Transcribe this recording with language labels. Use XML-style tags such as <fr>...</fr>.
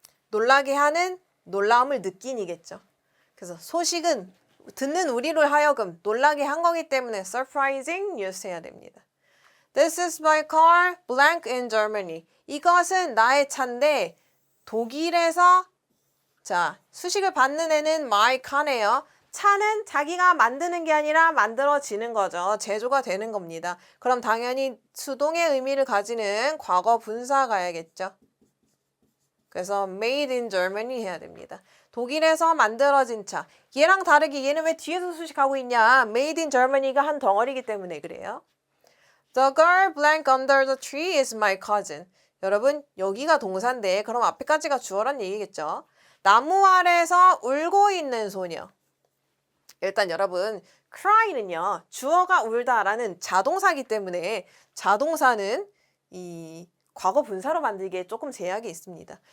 <ko>놀라게 하는 놀라움을 느낀이겠죠. 그래서 소식은 듣는 우리로 하여금 놀라게 한 거기 때문에 surprising news 해야 됩니다.</ko> <en>This is my car, blank in Germany.</en> <ko>이것은 나의 차인데 독일에서 자, 수식을 받는 애는 my car네요. 차는 자기가 만드는 게 아니라 만들어지는 거죠. 제조가 되는 겁니다. 그럼 당연히 수동의 의미를 가지는 과거 분사 가야겠죠. 그래서 made in Germany 해야 됩니다. 독일에서 만들어진 차. 얘랑 다르게 얘는 왜 뒤에서 수식하고 있냐? made in Germany가 한 덩어리이기 때문에 그래요.</ko> <en>The girl blank under the tree is my cousin.</en> <ko>여러분 여기가 동사인데 그럼 앞에까지가 주어란 얘기겠죠. 나무 아래서 울고 있는 소녀. 일단 여러분 cry는요. 주어가 울다라는 자동사이기 때문에 자동사는 이 과거 분사로 만들기에 조금 제약이 있습니다.</ko>